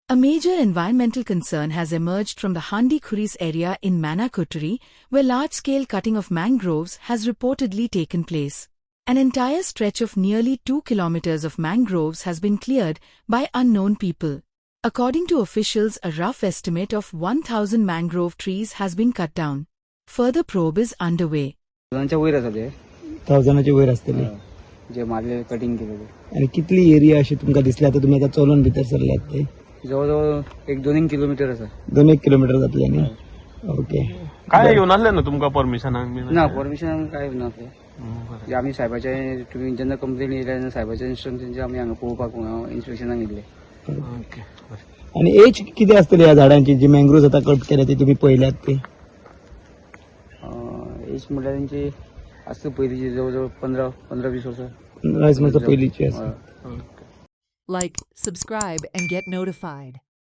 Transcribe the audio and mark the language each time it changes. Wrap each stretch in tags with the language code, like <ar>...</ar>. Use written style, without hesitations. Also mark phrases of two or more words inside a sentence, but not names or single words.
<en>A major environmental concern has emerged from the Handi Khuris area in Manakuturi, where large-scale cutting of mangroves has reportedly taken place. An entire stretch of nearly 2 kilometers of mangroves has been cleared by unknown people. According to officials, a rough estimate of 1,000 mangrove trees has been cut down. Further probe is underway.</en> <kok>थाउजंडाचे वयर असतली जे मारले कटिंग केलेले आणि कितली एरिया अशी तुमका दिसली आता तुम्ही आता चलून भितर सरल्यात ते जवळजवळ 1-2 किलोमीटर असा 2-1 किलोमीटर जातले न्ही ओके काय येऊन आले ना तुमका परमिशन ना परमिशन काय नसले जे आम्ही साहेबाच्या तुम्ही जेन्ना कंप्लेंट येयल्या साहेबाच्या इन्स्ट्रक्शनचे आम्ही हांगा पळोवपाक इन्स्पेक्शनाक गेले आणि एज किती असतली या झाडांची जी मँग्रोव्ज आता कट केल्या ते तुम्ही पळयल्यात ते एज म्हटल्यार त्यांची असतं पहिलीची जवळजवळ 15-20 वर्ष 15 वर्ष पहिलीची असते</kok> <en>Like, subscribe, and get notified.</en>